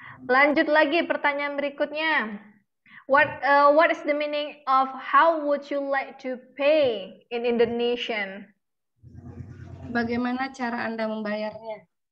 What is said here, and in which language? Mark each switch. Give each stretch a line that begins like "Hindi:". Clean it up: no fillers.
Indonesian: Lanjut lagi pertanyaan berikutnya.
English: What is the meaning of how would you like to pay in Indonesian?
Indonesian: Bagaimana cara Anda membayarnya?